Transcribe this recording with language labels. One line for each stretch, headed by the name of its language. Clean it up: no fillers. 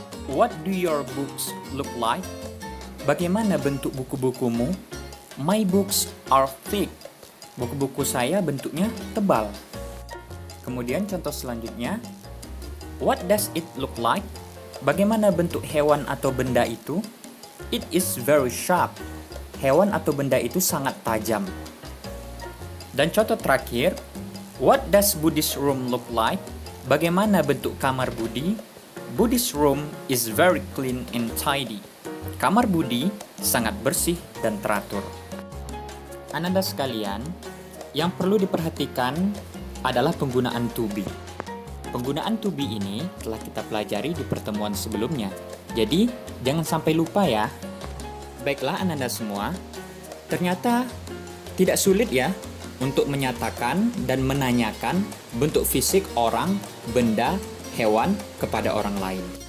English: What do your books look like?
Indonesian: Bagaimana bentuk buku-bukumu?
English: My books are thick.
Indonesian: Buku-buku saya bentuknya tebal. Kemudian contoh selanjutnya,
English: what does it look like?
Indonesian: Bagaimana bentuk hewan atau benda itu?
English: It is very sharp.
Indonesian: Hewan atau benda itu sangat tajam. Dan contoh terakhir,
English: what does Budi's room look like?
Indonesian: Bagaimana bentuk kamar Budi?
English: Budi's room is very clean and tidy.
Indonesian: Kamar Budi sangat bersih dan teratur. Ananda sekalian, yang perlu diperhatikan adalah penggunaan to be. Penggunaan to be ini telah kita pelajari di pertemuan sebelumnya. Jadi, jangan sampai lupa ya. Baiklah Ananda semua, ternyata tidak sulit ya untuk menyatakan dan menanyakan bentuk fisik orang, benda, hewan kepada orang lain.